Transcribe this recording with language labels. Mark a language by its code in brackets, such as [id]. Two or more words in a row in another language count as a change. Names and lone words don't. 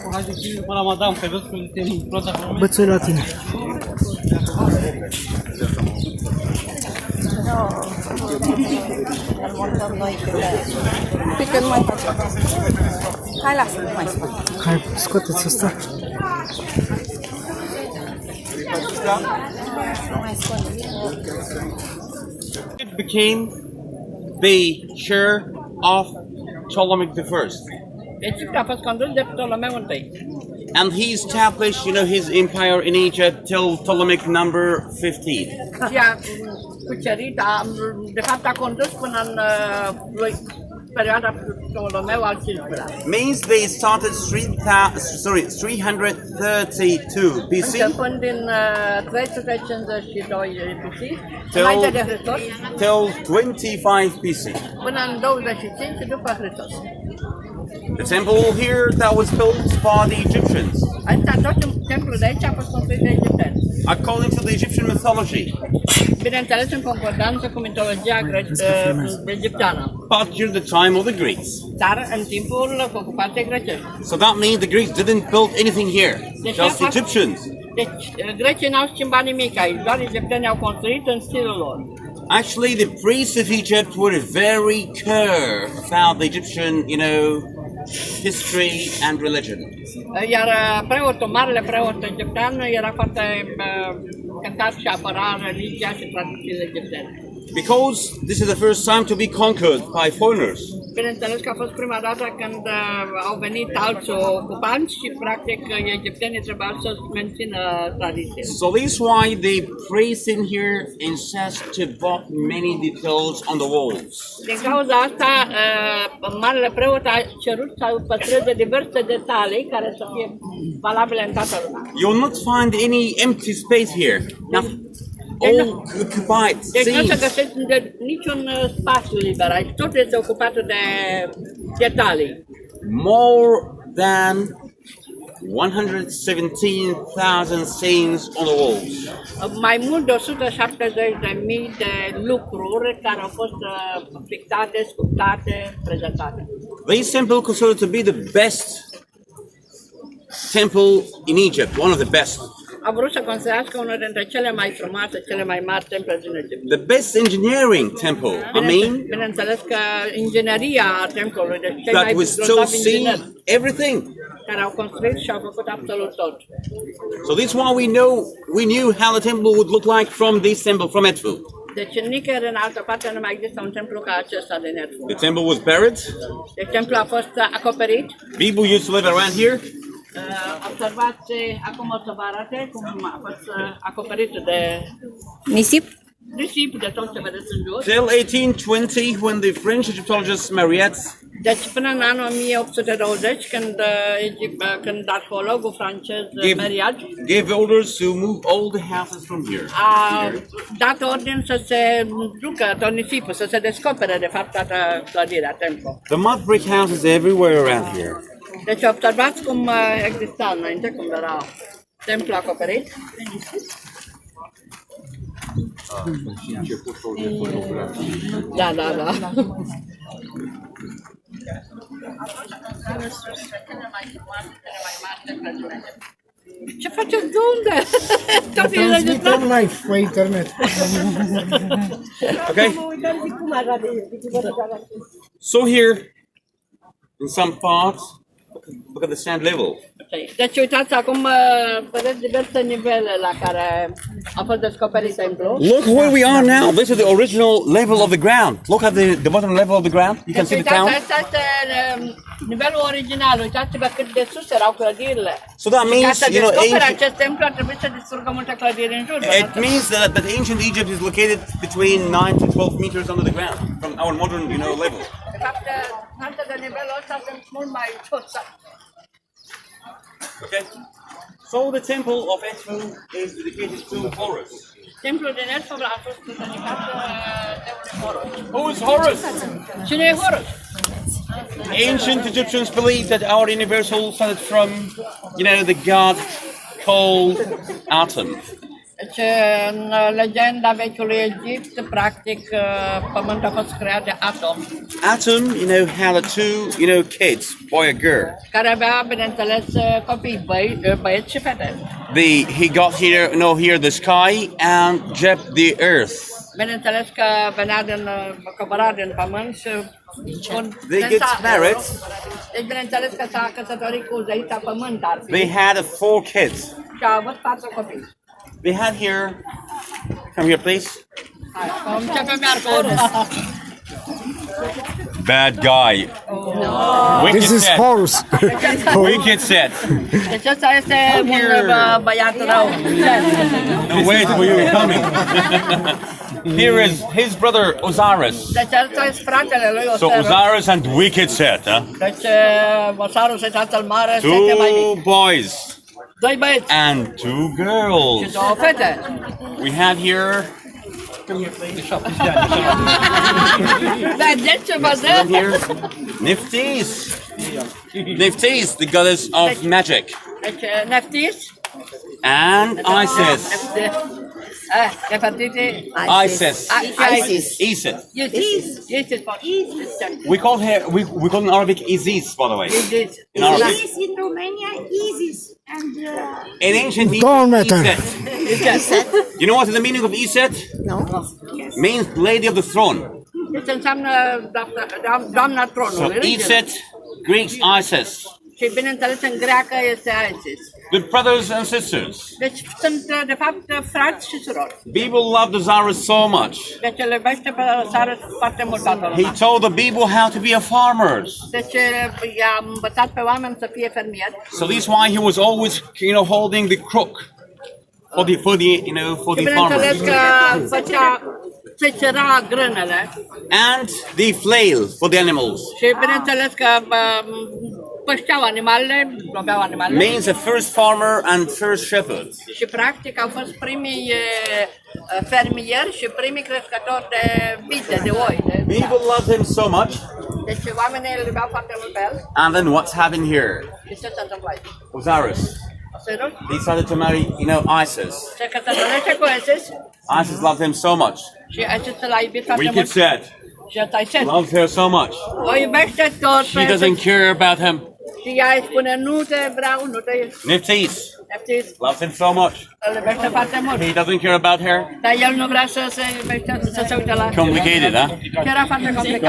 [ro] Până madame, că vezi că suntem prost acolo. Bățul la tine. Păi că nu mai facem. Hai, lasă, nu mai spune. Hai, scoateți ăsta. [en] It became the chair of Ptolemy I. [ro] Egiptul a fost condus de Ptolemeu I. [en] And he established, his empire in Egypt till Ptolemaic number 15. [ro] Și a cucerit, de fapt a condus până în perioada Ptolemeu al V-lea. [en] Means they started 332 BC [ro] Începând din 352 BC, înainte de Hristos, [en] till 25 BC. [ro] până în 25 după Hristos. [en] The temple here that was built by the Egyptians, [ro] Templul de aici a fost construit de egipteni. [en] according to the Egyptian mythology. [ro] Bineînțeles, în concordanță cu mitologia egipteană, [en] But during the time of the Greeks. [ro] dar în timpul ocupației grecești. [en] So that means the Greeks didn't build anything here, just the Egyptians. [ro] Deci, grecii n-au schimbat nimic aici, doar egiptenii au construit în stilul lor. [en] Actually, the priests of Egypt were very care about the Egyptian, history and religion. [ro] Iar preotul, marele preot egiptean, era foarte cântat și apăra religia și tradițiile egiptene. [en] Because this is the first time to be conquered by foreigners. [ro] Bineînțeles că a fost prima dată când au venit alți ocupanți și practic egiptenii trebuiau să mențină tradiția. [en] So this is why the priests in here insist to put many details on the walls. [ro] Din cauza asta, marele preot a cerut să păstreze diverse detalii care să fie valabile în toată lumea. [en] You will not find any empty space here. All occupied. [ro] Deci nu se [en] See? [ro] găsește niciun spațiu liber aici, totul este ocupat de detalii. [en] More than 117,000 scenes on the walls. [ro] Mai mult de 170.000 de lucruri care au fost pictate, sculptate, prezentate. [en] This temple considered to be the best temple in Egypt, one of the best. [ro] A vrut să considerați că unul dintre cele mai frumoase, cele mai mari temple din Egipt. [en] The best engineering temple, [ro] Bineînțeles că ingineria templului, deci cei [en] that [ro] mai [en] we still [ro] grozavi [en] see [ro] ingineri [en] everything. [ro] care au construit și au făcut absolut tot. [en] So this is why we knew how the temple would look like from this temple, from Edfu. [ro] Deci nicăieri în altă parte nu mai există un templu ca acesta din Edfu. [en] The temple was buried. [ro] Deci templul a fost acoperit. [en] People used to live around here. [ro] Observați, acum o să vă arate cum a fost acoperit de Nisip? nisip, de tot ce vedeți în jos. [en] Till 1820, when the French Egyptologist Mariette [ro] Deci până în anul 1820, când arheologul francez Mariat [en] gave orders to move all the houses from here. [ro] a dat ordin să se ducă tot nisipul, să se descopere de fapt toată clădirea templului. [en] The mud brick houses everywhere around here. [ro] Deci observați cum exista înainte, cum era templul acoperit. Da. Ce faceți de unde? Tot e Transmitem live pe internet. [en] Okay? So here, in some parts, look at the sand level. [ro] Deci uitați acum, vedeți diverse nivele la care a fost descoperit templul. [en] Look where we are now. This is the original level of the ground. Look at the bottom level of the ground. You can see the town. [ro] Asta este nivelul original. Uitați-vă cât de sus erau clădirile. [en] So that means, [ro] Ca să descopere [en] ancient, [ro] acest templu ar trebui să distrugă multe clădiri în jur. [en] it means that ancient Egypt is located between 9 to 12 meters under the ground from our modern, level. [ro] De fapt, față de nivelul ăsta sunt mult mai jos. [en] Okay. So the temple of Edfu is dedicated to Horus. [ro] Templul din Edfu a fost dedicat de Horus. [en] Who is Horus? [ro] Cine e Horus? [en] Ancient Egyptians believed that our universe all started from, the god called Atom. [ro] Deci, în legenda vechiului Egipt, practic, pământul a fost creat de Atom. [en] Atom, had the two, kids, boy and girl. [ro] Care avea, bineînțeles, copii, băieți și fete. [en] He got here the sky and Jeb the earth. [ro] Bineînțeles că venea coborât din pământ și [en] They get married. [ro] Deci, bineînțeles că s-a căsătorit cu zeița pământ ar fi. [en] They had 4 kids. [ro] Și a avut 4 copii. [en] They had here. Come here, please. Bad guy. Wicked This is set. Horus. Wicked set. [ro] Deci ăsta este un băiat rău. [en] No, wait, you're coming. Here is his brother Osiris. [ro] Deci ăsta este fratele lui [en] So Osiris and Wicked set, huh? [ro] Deci Osiris e tatăl mare, Sete mai 2 mic. [en] boys [ro] 2 băieți [en] and 2 girls. [ro] și 2 fete. [en] We have here. [ro] Vedeți ce vă dă? [en] Here, Niftis. Niftis, the goddess of magic, [ro] Deci Neftis. [en] and Isis. [ro] Nefertiti. Isis. Isis. Isis. Isis. [en] We call her. We call in Arabic Isis, by the way. Isis. In Arabic. Isis in Romania, Isis. And In ancient Don't Egypt, matter. Iset. You know what is the meaning of Iset? no. Means lady of the throne. [ro] Deci înseamnă doamna [en] So [ro] tronului. [en] Iset, Greeks Isis. [ro] Și bineînțeles în greacă este Isis. [en] The brothers and sisters. [ro] Deci sunt de fapt frați și surori. [en] People loved Osiris so much. [ro] Deci îl iubește pe Osiris foarte mult toată [en] He [ro] lumea. [en] told the people how to be a farmers. [ro] Deci i-a învățat pe oameni să fie fermieri. [en] So this is why he was always, holding the crook for the [ro] Bineînțeles [en] farmers, [ro] că făcea țățăra grânele [en] and the flail for the animals. [ro] și bineînțeles că pășteau animalele, loveau animalele. [en] Means the first farmer and first shepherd. [ro] Și practic au fost primii fermieri și primii crescători de vite, de oi. [en] People loved him so much. [ro] Deci oamenii îl iubeau foarte mult pe el. [en] And then what's happened here? [ro] Și ce se întâmplă aici? [en] Osiris [ro] Osiris [en] decided to marry, Isis. [ro] se căsătorește cu Isis [en] Isis loved him so much. [ro] și Isis l-a iubit foarte [en] Wicked [ro] mult. [en] said, [ro] Și ăsta-i Set. [en] loves her so much. [ro] O iubește tot [en] She doesn't care about him. [ro] și ea îi spune nu te vreau, nu te [en] Niftis [ro] Neftis. [en] loves him so much. [ro] Îl iubește foarte mult. [en] He doesn't care about her. [ro] Dar el nu vrea să se iubește, să se uite la... [en] Complicated, huh? [ro] Și era foarte complicat.